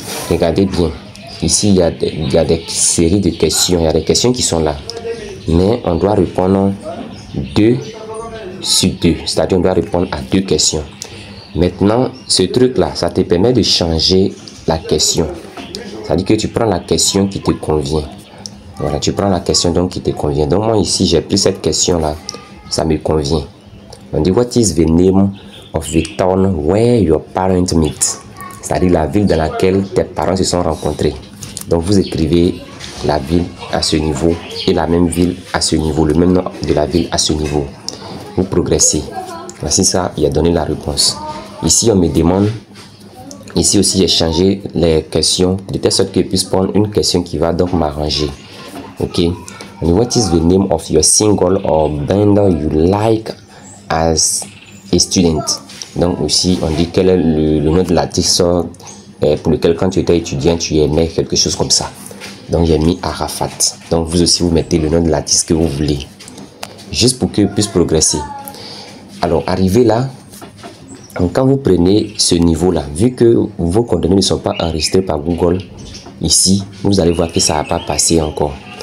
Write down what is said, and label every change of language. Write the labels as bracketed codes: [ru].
[fr] Regardez bien, ici il y a des séries de questions, il y a des questions qui sont là, mais on doit répondre 2 sur 2. C'est-à-dire, on doit répondre à 2 questions. Maintenant, ce truc-là, ça te permet de changer la question. C'est-à-dire que tu prends la question qui te convient. Voilà, tu prends la question donc qui te convient. Donc, moi, ici, j'ai pris cette question-là. Ça me convient. On dit, [en] what is the name of the town where your parents meet? [fr] C'est-à-dire la ville dans laquelle tes parents se sont rencontrés. Donc, vous écrivez la ville à ce niveau et la même ville à ce niveau, le même nom de la ville à ce niveau. Vous progressez. Voici ça, il a donné la réponse. Ici, on me demande, ici aussi, j'ai changé les questions de telle sorte que je puisse prendre une question qui va donc m'arranger. Ok. [en] And what is the name of your single or band you like as a student? [fr] Donc aussi, on dit quel est le nom de l'artiste pour lequel quand tu étais étudiant, tu aimais quelque chose comme ça. Donc j'ai mis Arafat. Donc vous aussi, vous mettez le nom de l'artiste que vous voulez. Juste pour que puisse progresser. Alors, arrivé là, donc quand vous prenez ce niveau-là, vu que vos coordonnées ne sont pas enregistrées par Google, ici, vous allez voir que ça n'a pas passé encore.